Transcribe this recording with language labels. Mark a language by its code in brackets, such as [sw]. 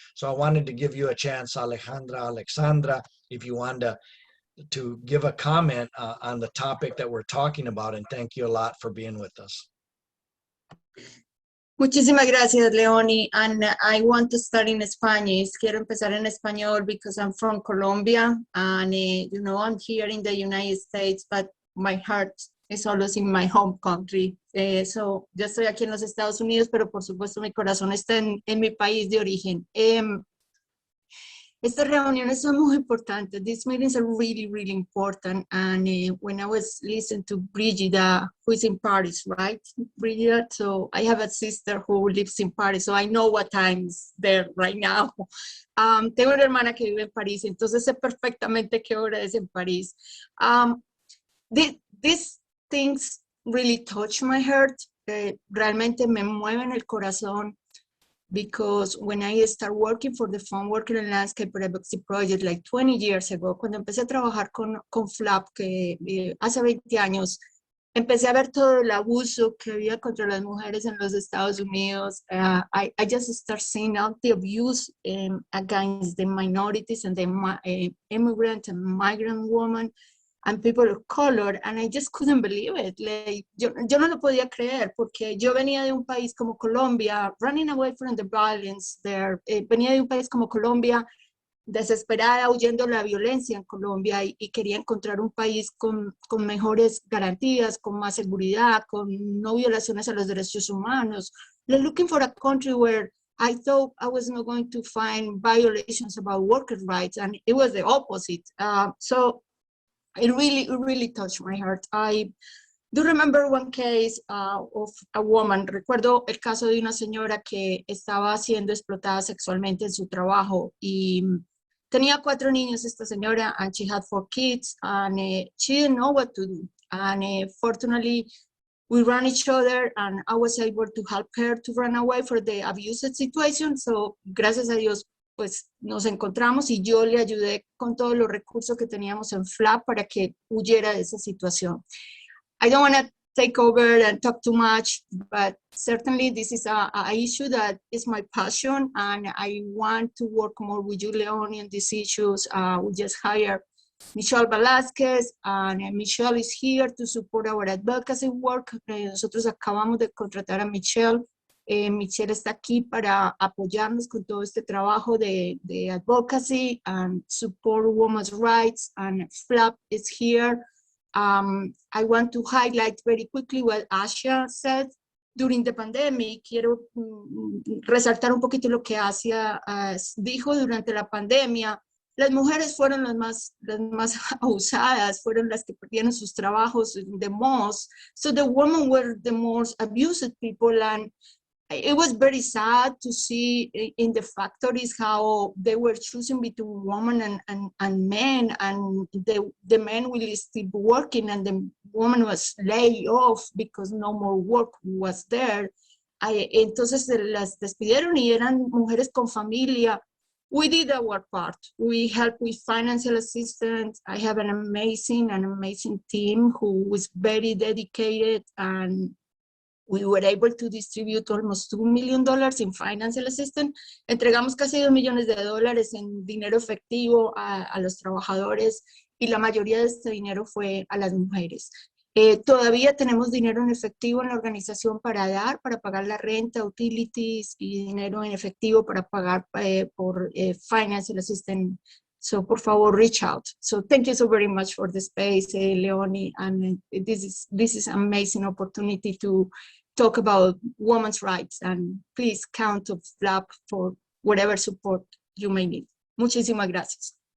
[en] So I wanted to give you a chance, Alexandra, if you wanted to give a comment on the topic that we're talking about, and thank you a lot for being with us. [es] Muchísimas gracias, Leonie. [en] And I want to start in Spanish. [es] Quiero empezar en español [en] because I'm from Colombia and, I'm here in the United States, but my heart is always in my home country. [es] So, yo estoy aquí en los Estados Unidos, pero por supuesto mi corazón está en mi país de origen. Estas reuniones son muy importantes. [en] These meetings are really, really important. And when I was listening to Brigida, who is in Paris, right? Brigida, so I have a sister who lives in Paris, so I know what time is there right now. [es] Tengo una hermana que vive en París, entonces sé perfectamente qué hora es en París. [en] These things really touch my heart. [es] Realmente me mueven el corazón. [en] Because when I started working for the Farm Worker and Landscape Advocacy Project like 20 years ago, [es] cuando empecé a trabajar con FLAP, que hace 20 años, empecé a ver todo el abuso que había contra las mujeres en los Estados Unidos. [en] I just started seeing all the abuse against the minorities and the immigrant and migrant women and people of color, and I just couldn't believe it. [es] Like, yo no lo podía creer, porque yo venía de un país como Colombia, [en] running away from the violence there, [es] venía de un país como Colombia, desesperada, huyendo de la violencia en Colombia, y quería encontrar un país con mejores garantías, con más seguridad, con no violaciones a los derechos humanos. [en] Like, looking for a country where I thought I was not going to find violations about worker rights, and it was the opposite. So it really touched my heart. I do remember one case of a woman. [es] Recuerdo el caso de una señora que estaba siendo explotada sexualmente en su trabajo, y tenía 4 niños esta señora, [en] and she had 4 kids, and she didn't know what to do. And fortunately, we ran each other, and I was able to help her to run away from the abusive situation. [es] So, gracias a Dios, pues nos encontramos, y yo le ayudé con todos los recursos que teníamos en FLAP para que huyera de esa situación. [en] I don't want to take over and talk too much, but certainly this is a issue that is my passion, and I want to work more with you, Leonie, on these issues. We just hired Michelle Velasquez, and Michelle is here to support our advocacy work. [es] Nosotros acabamos de contratar a Michelle. Michelle está aquí para apoyarnos con todo este trabajo de [en] advocacy and support women's rights, and FLAP is here. I want to highlight very quickly what Asia said during the pandemic. [es] Quiero resaltar un poquito lo que Asia dijo durante la pandemia. Las mujeres fueron las más abusadas, fueron las que perdieron sus trabajos [en] the most. So the women were the most abused people, and it was very sad to see in the factories how they were choosing between women and men, and the men will still be working, and the woman was laid off because no more work was there. [es] Entonces las despidieron, y eran mujeres con familia. [en] We did our part. We helped with financial assistance. I have an amazing team who was very dedicated, and we were able to distribute almost $2 million in financial assistance. [es] Entregamos casi $2 millones en dinero efectivo a los trabajadores, y la mayoría de este dinero fue a las mujeres. Todavía tenemos dinero en efectivo en la organización para pagar la renta, utilities, y dinero en efectivo para pagar por financial assistance. [en] So, [es] por favor, [en] reach out. So, thank you so very much for the space, Leonie, and this is an amazing opportunity to talk about women's rights, and please count on FLAP for whatever support you may need. [es] Muchísimas gracias.